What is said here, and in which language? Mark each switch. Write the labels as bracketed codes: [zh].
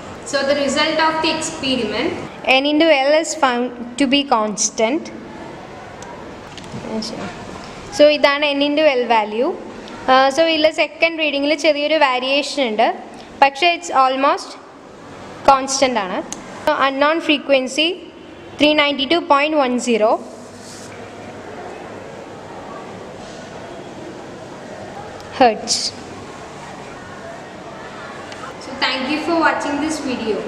[en] So the result of the experiment, n into L is found to be constant. [ml] So ഇതാണ് n into L value. So ഇതിൽ second റീഡിങ്ങിൽ ചെറിയൊരു variation ഉണ്ട്, പക്ഷേ [en] it's almost constant [ml] ആണ്. [en] Unknown frequency 392.10 hertz. So thank you for watching this video.